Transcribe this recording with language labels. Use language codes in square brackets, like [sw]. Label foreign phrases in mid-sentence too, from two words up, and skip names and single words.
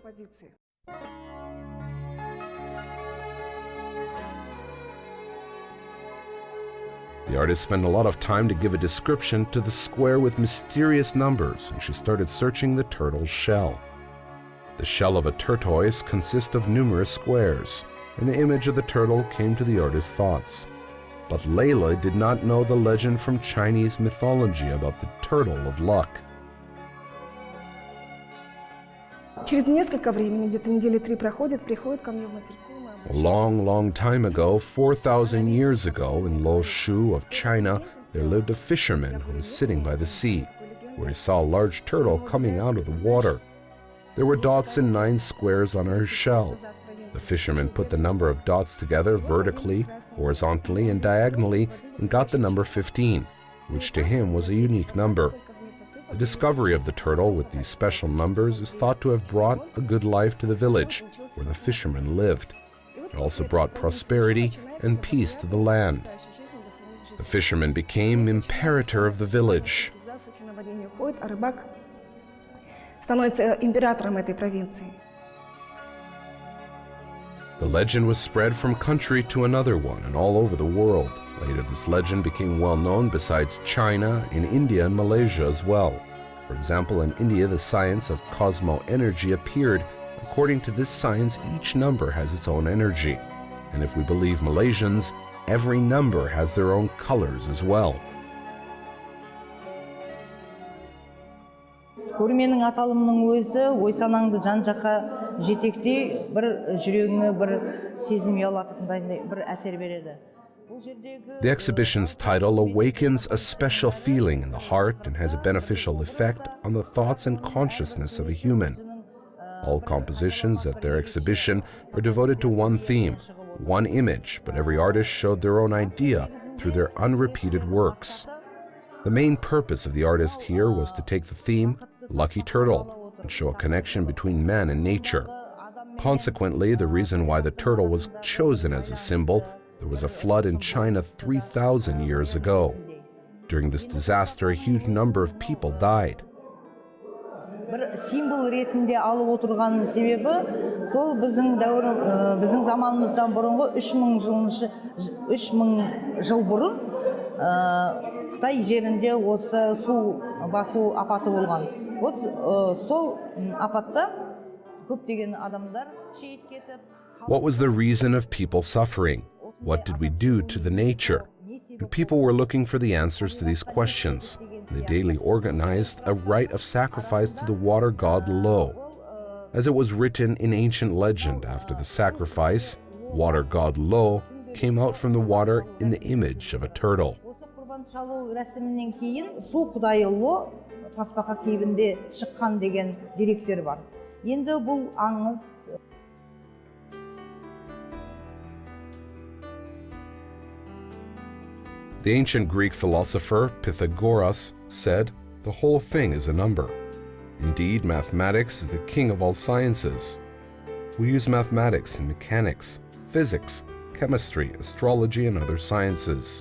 [en] The artist spent a lot of time to give a description to the square with mysterious numbers, and she started searching the turtle's shell. The shell of a tortoise consists of numerous squares, and the image of the turtle came to the artist's thoughts. But Leila did not know the legend from Chinese mythology about the turtle of luck. [ru] через несколько времени, где-то недели 3 проходит, приходит ко мне в мастерскую. [en] A long, long time ago, 4,000 years ago, in Loshu of China, there lived a fisherman who was sitting by the sea, where he saw a large turtle coming out of the water. There were dots in 9 squares on her shell. The fisherman put the number of dots together vertically, horizontally, and diagonally and got the number 15, which to him was a unique number. The discovery of the turtle with these special numbers is thought to have brought a good life to the village where the fisherman lived. It also brought prosperity and peace to the land. The fisherman became imperator of the village. [ru] Становится императором этой провинции. [en] The legend was spread from country to another one and all over the world. Later, this legend became well known besides China, in India and Malaysia as well. For example, in India, the science of cosmo-energy appeared. According to this science, each number has its own energy. And if we believe Malaysians, every number has their own colors as well. [kk] Көрменің аталымының өзі ой-санаңды жан-жаққа жетектей, бір жүрегіңе бір сезім ұялататындай бір әсер береді. [en] The exhibition's title awakens a special feeling in the heart and has a beneficial effect on the thoughts and consciousness of a human. All compositions at their exhibition are devoted to one theme, one image, but every artist showed their own idea through their unrepeated works. The main purpose of the artist here was to take the theme, Lucky Turtle, and show a connection between man and nature. Consequently, the reason why the turtle was chosen as a symbol, there was a flood in China 3,000 years ago. During this disaster, a huge number of people died. [kk] Бір символ ретінде алып отырған себебі, сол біздің заманымыздан бұрынғы 3000 жыл бұрын Қытай жерінде осы су басу апаты болған. Сол апатта көптеген адамдар шейіт кетіп. [en] What was the reason of people suffering? What did we do to the nature? And people were looking for the answers to these questions. They daily organized a rite of sacrifice to the water god Lo. As it was written in ancient legend, after the sacrifice, water god Lo came out from the water in the image of a turtle. [kk] Шалу рәсімінен кейін су құдайы Ло тасбақа кейбінде шыққан деген деректер бар. Енді бұл аңыз. [en] The ancient Greek philosopher Pythagoras said, "The whole thing is a number." Indeed, mathematics is the king of all sciences. We use mathematics in mechanics, physics, chemistry, astrology, and other sciences.